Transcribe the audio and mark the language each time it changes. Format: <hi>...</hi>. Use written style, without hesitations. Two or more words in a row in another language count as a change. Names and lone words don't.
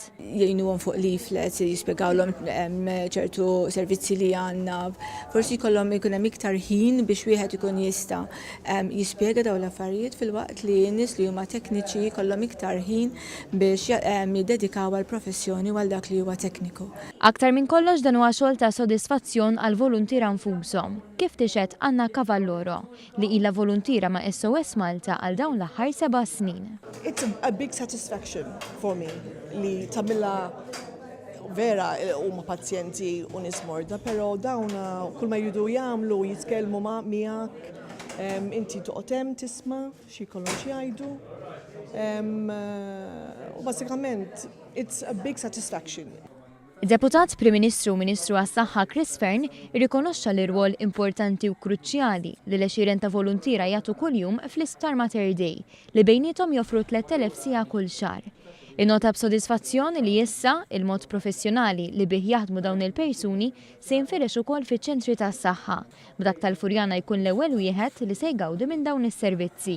<mt>Jgħinuhom fuq leaflets, jispjegawlhom ċertu servizzi li għandna, forsi jkollhom ikun hemm iktar ħin biex wieħed ikun jista' jispjega dawn l-affarijiet filwaqt li n-nies li huma tekniċi jkollhom iktar ħin biex jiddedikaw għall-professjoni għal dak li huwa tekniku. Aktar minn kollox dan huwa xogħol ta' sodisfazzjon għal voluntiera nfushom. Kif tixed Anna Cavalloro li ilha voluntiera ma' SOS Malta għal dawn l-aħħar 7 snin.</mt> <en>It's a big satisfaction for me</en> <mt>li tagħmilha vera huma pazjenti u nies morda, però dawn kull ma jridu jagħmlu jitkellmu miegħek, inti toqgħod hemm tisma' xi jkollhom xi jgħidu. U basikament</mt> <en>it's a big satisfaction.</en> <mt>Deputat Prim Ministru u Ministru għas-Saħħa Chris Fern irrikonoxxa l-irwol importanti u kruċjali li l-20 ta' voluntiera jagħtu kuljum fl-Isptar Mater Dei li bejniethom joffru 3000 siegħa kull xahar. Innota b'sodisfazzjon li issa il-mod professjonali li bih jaħdmu dawn il-persuni se jinfirex ukoll fiċ-ċentri tas-saħħa b'dak tal-Furjana jkun l-ewwel wieħed li se jgawdi minn dawn is-servizzi.</mt>